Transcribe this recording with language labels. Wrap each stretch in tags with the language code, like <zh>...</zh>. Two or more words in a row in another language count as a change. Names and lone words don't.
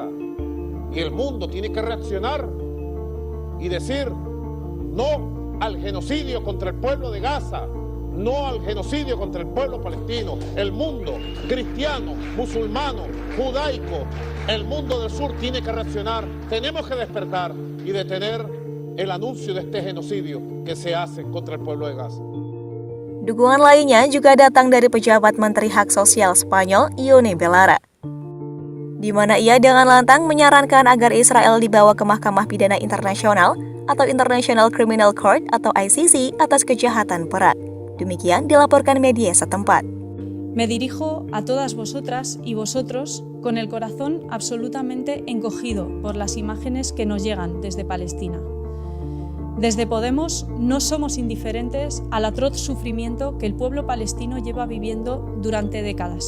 <es>Y el mundo tiene que reaccionar y decir no al genocidio contra el pueblo de Gaza, no al genocidio contra el pueblo palestino. El mundo cristiano, musulmano, judaico, el mundo del sur tiene que reaccionar. Tenemos que despertar y detener el anuncio de este genocidio que se hace contra el pueblo de Gaza.</es> <id>Dukungan lainnya juga datang dari pejabat Menteri Hak Sosial Spanyol, I5RAEL, di mana ia dengan lantang menyarankan agar Israel dibawa ke Mahkamah Pidana Internasional atau</id> <en>International Criminal Court</en> <id>atau ICC atas kejahatan perang. Demikian dilaporkan media setempat.</id> <es>Me dirijo a todas vosotras y vosotros con el corazón absolutamente encogido por las imágenes que nos llegan desde Palestina. Desde Podemos no somos indiferentes al atroz sufrimiento que el pueblo palestino lleva viviendo durante décadas.</es>